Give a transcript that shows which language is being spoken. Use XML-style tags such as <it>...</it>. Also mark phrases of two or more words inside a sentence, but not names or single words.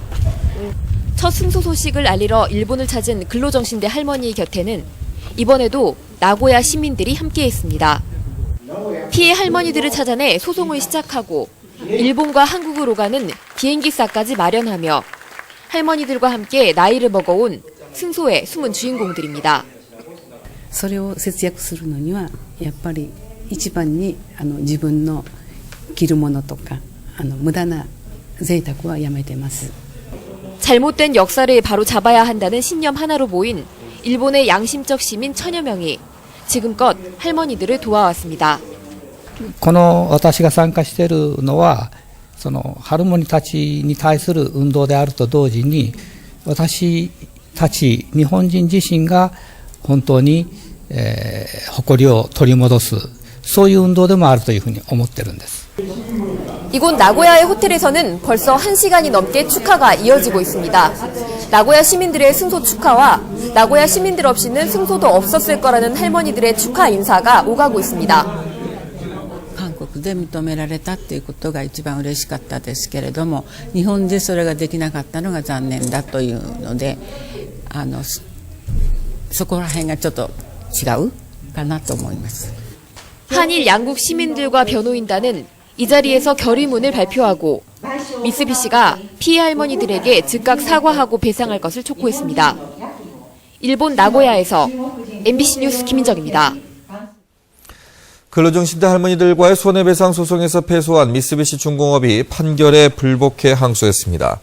<ko>첫 승소 소식을 알리러 일본을 찾은 근로정신대 할머니 곁에는 이번에도 나고야 시민들이 함께했습니다. 피해 할머니들을 찾아내 소송을 시작하고 일본과 한국으로 가는 비행기사까지 마련하며 할머니들과 함께 나이를 먹어온 승소의 숨은 주인공들입니다.</ko> <ja>それを節約するのにはやっぱり一番に自分の着るものとか無駄な贅沢はやめてます。</ja> <ko>잘못된 역사를 바로 잡아야 한다는 신념 하나로 모인 일본의 양심적 시민 천여 명이 지금껏 할머니들을 도와왔습니다.</ko> <ja>この私が参加しているのはそのハルモニたちに対する運動であると同時に私たち日本人自身が本当に、誇りを取り戻すそういう運動でもあるというふうに思ってるんです。</ja> <ko>이곳 나고야의 호텔에서는 벌써 1시간이 넘게 축하가 이어지고 있습니다. 나고야 시민들의 승소 축하와 나고야 시민들 없이는 승소도 없었을 거라는 할머니들의 축하 인사가 오가고 있습니다.</ko> <ja>韓国で認められたっていうことが一番嬉しかったですけれども、日本でそれができなかったのが残念だというので、そこら辺がちょっと違うかなと思います。</ja> <ko>한일 양국 시민들과 변호인단은 이 자리에서 결의문을 발표하고 미쓰비시가 피해 할머니들에게 즉각 사과하고 배상할 것을 촉구했습니다. 일본 나고야에서 MBC 뉴스 김인정입니다. 근로정신대 할머니들과의 손해배상 소송에서 패소한 미쓰비시 중공업이 판결에 불복해 항소했습니다.</ko>